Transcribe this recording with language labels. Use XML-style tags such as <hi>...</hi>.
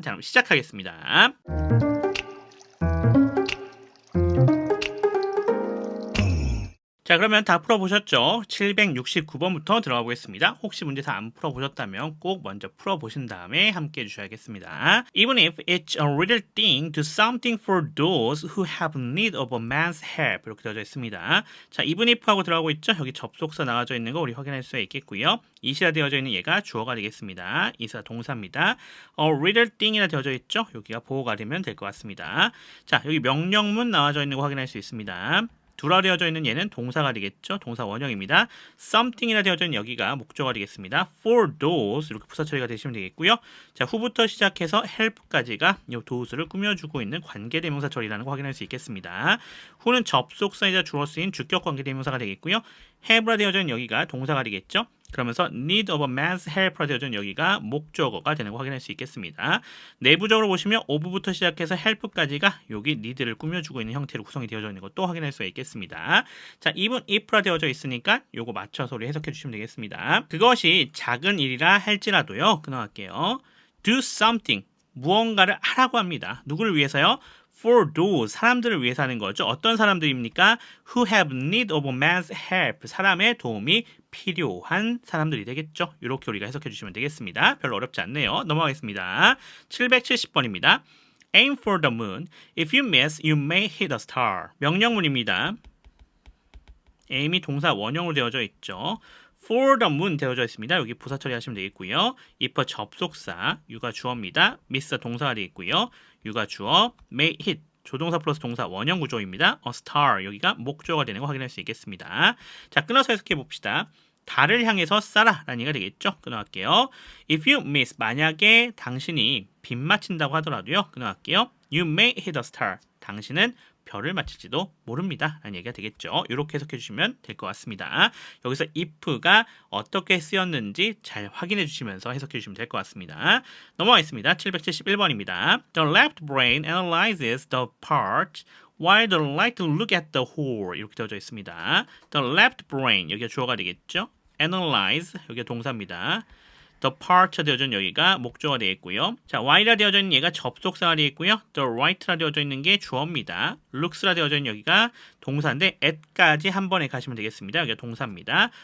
<ko>자, 그럼 시작하겠습니다. 자, 그러면 다 풀어보셨죠? 769번부터 들어가 보겠습니다. 혹시 문제 다 안 풀어보셨다면 꼭 먼저 풀어보신 다음에 함께 해주셔야겠습니다.</ko> <en>Even if it's a little thing, do something for those who have need of a man's help.</en> <ko>이렇게 되어져 있습니다. 자, even if 하고 들어가고 있죠? 여기 접속사 나와져 있는 거 우리 확인할 수가 있겠고요. it이라 되어져 있는 얘가 주어가 되겠습니다. it가 동사입니다. A little thing이라 되어져 있죠? 여기가 보호가 되면 될 것 같습니다. 자, 여기 명령문 나와져 있는 거 확인할 수 있습니다. 두라 되어져 있는 얘는 동사가 되겠죠. 동사 원형입니다. something이라 되어져 있는 여기가 목적어가 되겠습니다. for those 이렇게 부사 처리가 되시면 되겠고요. 자, 후부터 시작해서 help까지가 이 does를 꾸며주고 있는 관계대명사 처리라는 거 확인할 수 있겠습니다. 후는 접속사이자 주어 쓰인 주격 관계대명사가 되겠고요. have라 되어져 있는 여기가 동사가 되겠죠. 그러면서</ko> <en>need of a man's help</en> <ko>라 되어져 있는 여기가 목적어가 되는 거 확인할 수 있겠습니다. 내부적으로 보시면 of부터 시작해서 help까지가 여기 need를 꾸며주고 있는 형태로 구성이 되어져 있는 것도 확인할 수가 있겠습니다. 자, even if라 되어져 있으니까 요거 맞춰서 우리 해석해 주시면 되겠습니다. 그것이 작은 일이라 할지라도요. 끊어갈게요.</ko> <en>do something</en> <ko>무언가를 하라고 합니다. 누구를 위해서요? for those 사람들을 위해서 하는 거죠. 어떤 사람들입니까?</ko> <en>who have need of man's help</en> <ko>사람의 도움이 필요한 사람들이 되겠죠. 이렇게 우리가 해석해 주시면 되겠습니다. 별로 어렵지 않네요. 넘어가겠습니다. 770번입니다.</ko> <en>Aim for the moon. If you miss, you may hit a star.</en> <ko>명령문입니다. aim이 동사 원형으로 되어져 있죠. for the moon 되어져 있습니다. 여기 부사 처리하시면 되겠고요. if 접속사, you가 주어입니다. miss 동사가 되겠고요. you가 주어, may hit 조동사 플러스 동사 원형 구조입니다. A star 여기가 목조가 되는 거 확인할 수 있겠습니다. 자, 끊어서 해석해 봅시다. 달을 향해서 쏴라 라는 얘기가 되겠죠. 끊어갈게요.</ko> <en>If you miss</en> <ko>만약에 당신이 빗 맞힌다고 하더라도요. 끊어갈게요.</ko> <en>You may hit a star</en> <ko>당신은 별을 맞힐지도 모릅니다 라는 얘기가 되겠죠. 이렇게 해석해 주시면 될 것 같습니다. 여기서 if가 어떻게 쓰였는지 잘 확인해 주시면서 해석해 주시면 될 것 같습니다. 넘어가겠습니다. 771번입니다.</ko> <en>The left brain analyzes the part while the right look at the whole</en> <ko>이렇게 되어져 있습니다. The left brain 여기가 주어가 되겠죠. Analyze 여기가 동사입니다. The part 되어져 있는 여기가 목조가 되겠고요. 자, while라 되어져 있는 얘가 접속사가 되겠고요. The right라 되어져 있는 게 주어입니다. looks라 되어져 있는 여기가 동사인데 at까지 한 번에 가시면 되겠습니다. 여기가 동사입니다.</ko>